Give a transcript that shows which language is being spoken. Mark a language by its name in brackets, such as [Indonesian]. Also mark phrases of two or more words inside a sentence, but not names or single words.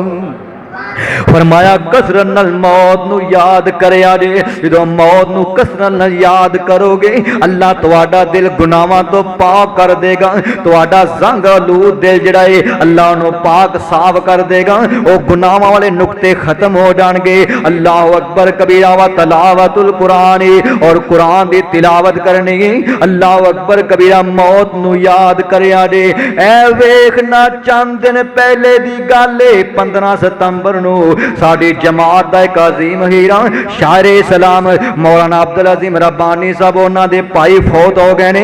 [Punjabi] ਫ਼ਰਮਾਇਆ ਕਸਰਤ ਨਾਲ ਮੌਤ ਨੂੰ ਯਾਦ ਕਰਿਆ ਜੇ, ਜੋ ਮੌਤ ਨੂੰ ਕਸਰਤ ਨਾਲ ਯਾਦ ਕਰੋਗੇ ਅੱਲਾਹ ਤੁਹਾਡਾ ਦਿਲ ਗੁਨਾਹਾਂ ਤੋਂ ਪਾਕ ਕਰ ਦੇਗਾ, ਤੁਹਾਡਾ ਜ਼ੰਗ ਆਲੂਦ ਦਿਲ ਜਿਹੜਾ ਹੈ ਅੱਲਾਹ ਨੂੰ ਪਾਕ ਸਾਫ਼ ਕਰ ਦੇਗਾ, ਵੋ ਗੁਨਾਹਾਂ ਵਾਲੇ ਨੁਕਤੇ ਖ਼ਤਮ ਹੋ ਜਾਣਗੇ। [Arabic] الله أكبر كبيرا. وتلاوة القرآن, [Punjabi] ਔਰ ਕੁਰਾਨ ਦੀ ਤਿਲਾਵਤ ਕਰਨੀ। [Arabic] الله أكبر كبيرا. [Punjabi] ਮੌਤ ਨੂੰ ਯਾਦ ਕਰਿਆ ਜੇ। ਐ ਵੇਖਣਾ ਚੰਦ ਦਿਨ ਪਹਿਲੇ ਦੀ ਗੱਲ ਹੈ, 15 ਸਤੰਬਰ ਨੂੰ ਸਾਡੀ ਜਮਾਤ ਦਾ ਇਕ ਅਜ਼ੀਮ ਹੀਰਾ ਸ਼ਾਇਰੇ ਇਸਲਾਮ ਮੌਲਾਨਾ ਅਬਦੁਲ ਅਜ਼ੀਮ ਰੱਬਾਨੀ ਸਾਹਬ ਉਨ੍ਹਾਂ ਦੇ ਭਾਈ ਫ਼ੌਤ ਹੋ ਗਏ ਨੇ।